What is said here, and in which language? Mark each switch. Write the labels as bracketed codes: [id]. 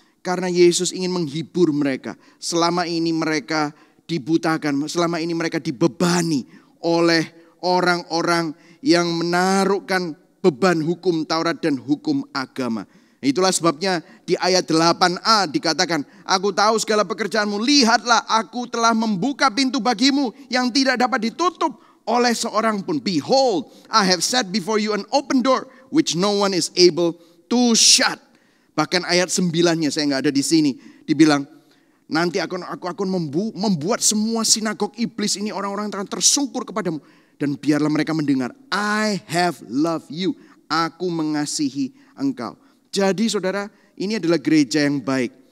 [id] Karena Yesus ingin menghibur mereka. Selama ini mereka dibutakan, selama ini mereka dibebani oleh orang-orang yang menaruhkan beban hukum Taurat dan hukum agama. Itulah sebabnya di ayat 8a dikatakan, aku tahu segala pekerjaanmu, lihatlah aku telah membuka pintu bagimu yang tidak dapat ditutup oleh seorang pun. [en] Behold, I have set before you an open door which no one is able to shut. [id] Bahkan ayat 9-nya, saya nggak ada di sini, dibilang, nanti aku akan membuat semua sinagog iblis ini orang-orang akan tersungkur kepadamu. Dan biarlah mereka mendengar, [en] I have loved you, [id] aku mengasihi engkau. Jadi saudara, ini adalah gereja yang baik.